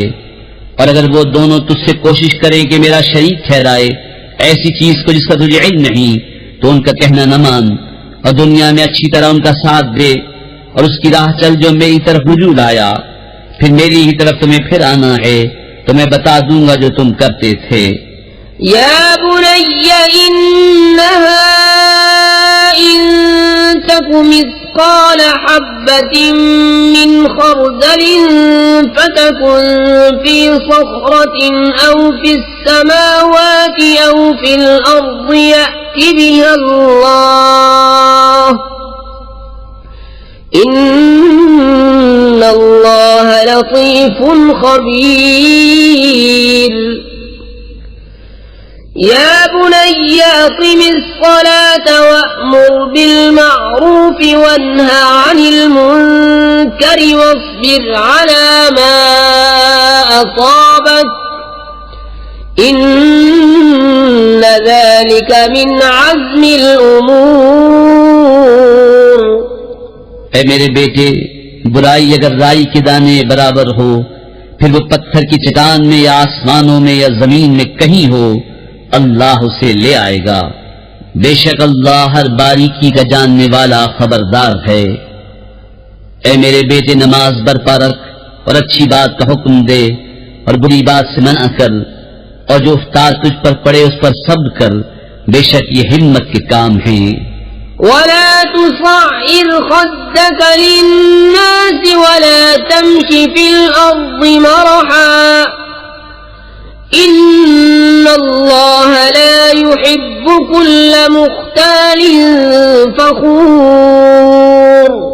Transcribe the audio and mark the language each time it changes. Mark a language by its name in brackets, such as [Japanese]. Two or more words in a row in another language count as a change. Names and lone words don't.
[Urdu] اور اگر وہ دونوں تجھ سے کوشش کریں کہ میرا شریک ٹھہرائے ایسی چیز کو جس کا تجھے علم نہیں، تو ان کا کہنا نہ مان اور دنیا میں اچھی طرح ان کا ساتھ دے اور اس کی راہ چل جو میری طرف رجوع لایا، پھر میری ہی طرف تمہیں پھر آنا ہے تو میں بتا دوں گا جو تم کرتے تھے. [Arabic] يا بني إنها إن تك مثقال حبة من خردل فتكن في صخرة أو في السماوات أو في الأرض يأت بها الله إن الله لطيف خبير. يا بني أقم الصلاة وأمر بالمعروف وانه عن المنكر واصبر على ما أصابك إن ذلك من عزم الأمور. [Urdu] اے میرے بیٹے برائی اگر رائی کے دانے برابر ہو، پھر وہ پتھر کی چٹان میں یا آسمانوں میں یا زمین میں کہیں ہو، اللہ اسے لے آئے گا. بے شک اللہ ہر باریکی کا جاننے والا خبردار ہے. اے میرے بیٹے نماز برپا رکھ اور اچھی بات کا حکم دے اور بری بات سے منع کر اور جو افطار تجھ پر پڑے اس پر صبر کر، بے شک یہ ہمت کے کام ہیں. [Arabic] ولا تصعر خدك للناس ولا تمش في الأرض مرحا إن الله لا يحب كل مختال فخور.